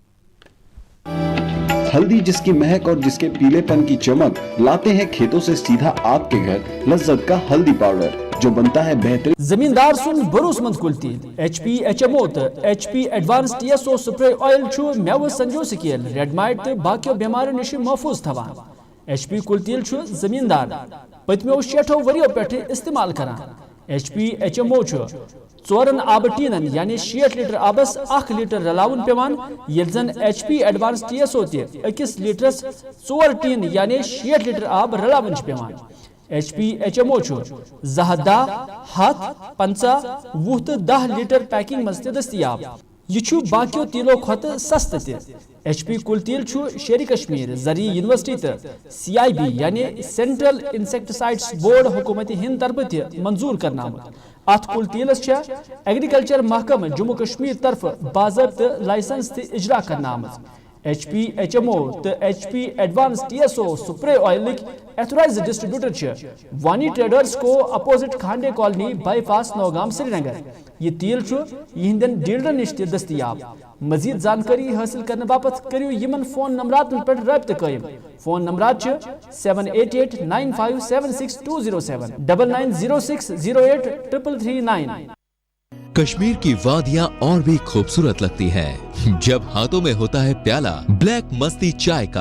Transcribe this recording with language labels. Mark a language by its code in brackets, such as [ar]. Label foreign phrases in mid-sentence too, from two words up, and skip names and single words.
[hi] हल्दी जिसकी महक और जिसके पीलेपन की चमक लाते हैं खेतों से सीधा आपके घर. लज्जत का हल्दी पाउडर जो बनता है बेहतरीन. [ks] जमींदार सुन भरोसमंद कुल्ती HP HMO तो HP एडवांस TSO [en] spray oil [ks] छु मेव संजो [en] scale red mite [ks] तो बाकियों बीमारियों निश महफूज थवान. HP कुल्तील छु जमींदार पतमो 60 वरियों पे इस्तेमाल करान. HP HMO छु 4 आब टीनन यानी 60 लीटर आबस 1 लीटर रलाउन पेवान. यलजन HP एडवांस TSO ते 1 लीटरस 4 टीन यानी 60 लीटर आब रलाउन पेवान. HP HMO छु जहदा हाथ 50 वुह तो 10 लीटर पैकिंग मस्त दस्तियाब. ये छु बाकियों तीलों खत सस्त ते. HP कुलतील छु शेरी कश्मीर जरी यूनिवर्सिटी तो CIB यानी सेंट्रल इंसेक्टिसाइड्स बोर्ड हुकूमत हिंद तरफ ते मंजूर करना. अत कुलतीलस एग्रीकल्चर महकम जम्मू कश्मीर तरफ बाज़ाब्त लाइसेंस ते इजरा करना. HP HMO तो HP एडवांस TSO [en] spray oil authorised distributor [ks] वानी ट्रेडर्स को अपोजिट खांडे कॉलोनी बाईपास नौगाम श्रीनगर. ये तेल यहंदन डीलर निश दस्तियाब. मजीद जानकारी हासिल करने बापत करियो यमन फोन नंबरात पे रब्त कायम. फोन नंबरात 7895762007 9906083339. [hi] कश्मीर की वादियां और भी खूबसूरत लगती हैं जब हाथों में होता है प्याला ब्लैक मस्ती चाय का.